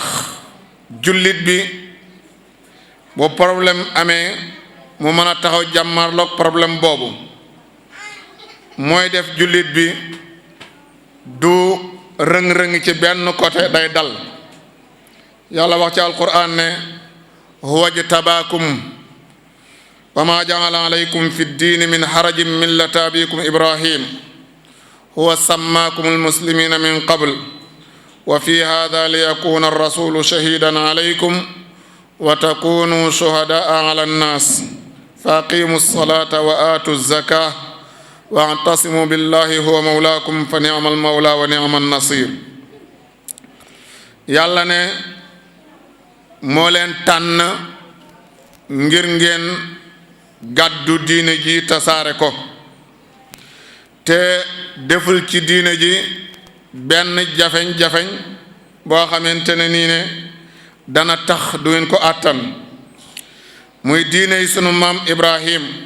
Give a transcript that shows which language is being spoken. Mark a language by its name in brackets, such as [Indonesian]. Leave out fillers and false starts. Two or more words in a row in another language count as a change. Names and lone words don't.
[Wolof] jullit bi bu problème amee mu mën a taxaw jàmmarloog problème boobu mooy def jullit bi du rëng-rëng ci benn côté day dal yàlla wax ci alquran ne [Arabic] هو اجتباكم وما جعل عليكم في الدين من حرج ملة أبيكم إبراهيم هو سماكم المسلمين من قبل وفي هذا ليكون الرسول شهيدا عليكم وتكونوا شهداء على الناس فأقيموا الصلاة وآتوا الزكاة واعتصموا بالله هو مولاكم فنعم المولى ونعم النصير [Wolof] yàlla ne moo leen tànn ngir ngeen gàddu diine ji tasaare ko te deful ci diine ji benn jafeñ-jafeñ boo xamante ne nii ne dana tax du ngeen ko àttan muy diine yi sunu maam Ibrahim